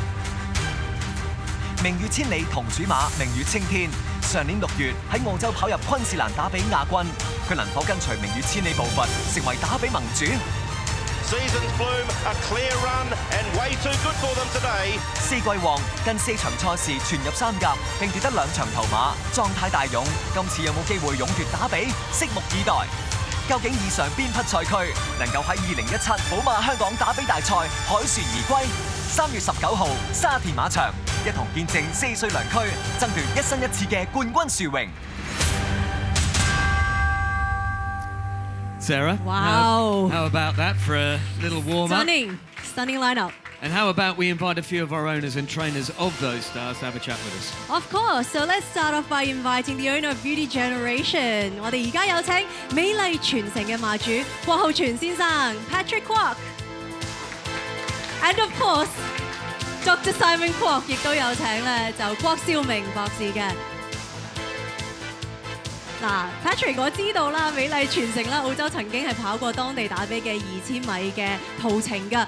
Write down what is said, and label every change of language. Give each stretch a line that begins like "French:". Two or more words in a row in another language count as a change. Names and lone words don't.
Cantonese: 明月千里同主馬明月青天，上年6月喺澳洲跑入昆士蘭打比亞軍，佢能否跟隨明月千里步伐，成為打比盟主？
English: Seasons Bloom, a clear run and way too good for them today.
Cantonese: 4 季王近4場賽事全入3甲，並奪得2場頭馬，狀態大勇。今次有冇機會勇奪打比？拭目以待。究竟以上邊匹賽區能夠喺2017寶馬香港打比大賽凱旋而歸？3月19號沙田馬場，一同見證4歲良駒爭奪一生一次嘅冠軍殊榮。
English: Sarah, Wow. How about that for a little warm-up? Stunning lineup. And how about we invite a few of our owners and trainers of those stars to have a chat with us? Of course. So let's start off by inviting the owner of Beauty Generation.
Cantonese: 我哋而家有請美麗傳承嘅馬主郭浩全先生 Patrick Kwok。
English: And of course, Dr.
Cantonese: Simon Kwok 亦都有請咧，就郭少明博士嘅。嗱 ，Patrick 我知道啦，美麗傳承啦，澳洲曾經係跑過當地打比嘅2000米嘅途程㗎。